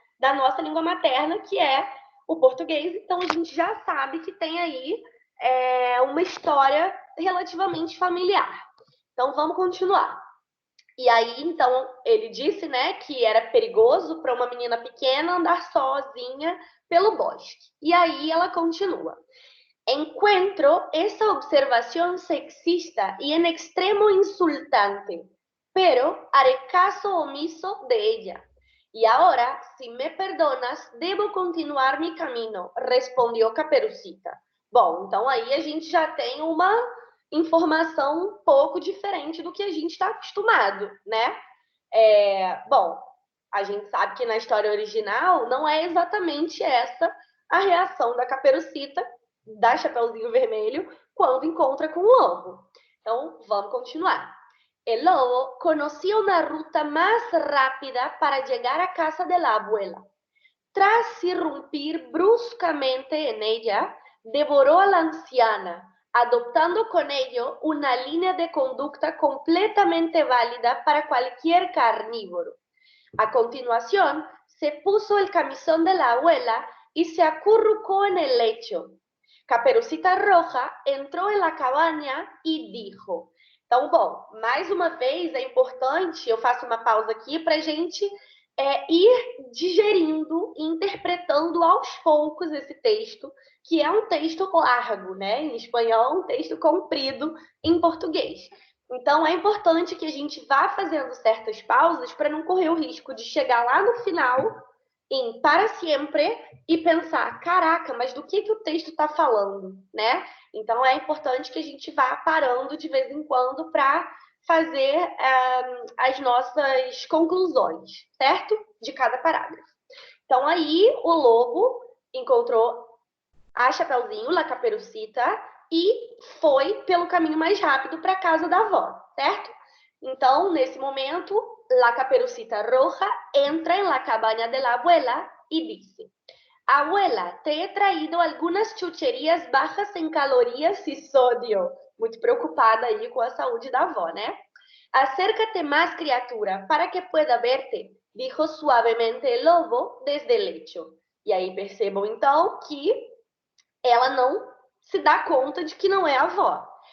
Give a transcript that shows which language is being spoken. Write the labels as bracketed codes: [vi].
[pt] Da nossa língua materna, que é o português. Então, a gente já sabe que tem aí uma história relativamente familiar. Então, vamos continuar. E aí, então, ele disse, né, que era perigoso para uma menina pequena andar sozinha pelo bosque. E aí ela continua. [es] Encuentro esa observación sexista y en extremo insultante, pero haré caso omiso de ella. Y ahora, si me perdonas, debo continuar mi camino, respondió Caperucita. [pt] Bom, então aí a gente já tem uma informação um pouco diferente do que a gente está acostumado, né? Bom, a gente sabe que na história original não é exatamente essa a reação da Caperucita, da Chapeuzinho Vermelho, quando encontra com o lobo. Então, vamos continuar. [es] El lobo conocía una ruta más rápida para llegar a casa de la abuela. Tras irrumpir bruscamente en ella, devoró a la anciana, adoptando con ello una línea de conducta completamente válida para cualquier carnívoro. A continuación, se puso el camisón de la abuela y se acurrucó en el lecho. Caperucita Roja entrou em la cabaña e dijo. [pt] Então, bom, mais uma vez é importante, eu faço uma pausa aqui para a gente ir digerindo e interpretando aos poucos esse texto, que é um texto largo, né? Em espanhol, um texto comprido em português. Então, é importante que a gente vá fazendo certas pausas para não correr o risco de chegar lá no final em para sempre e pensar, caraca, mas do que o texto está falando, né? Então, é importante que a gente vá parando de vez em quando para fazer as nossas conclusões, certo? De cada parágrafo. Então, aí o lobo encontrou a Chapeuzinho, La Caperucita, e foi pelo caminho mais rápido para a casa da avó, certo? Então, nesse momento, [es] La Caperucita Roja entra en la cabaña de la abuela y dice: Abuela, te he traído algunas chucherías bajas en calorías y sodio. [pt] Muito preocupada aí com a saúde da avó, né? [es] Acércate más, criatura, para que pueda verte, dijo suavemente el lobo desde el lecho. [pt] E aí percebam, então, que ela não se dá conta de que não é a avó.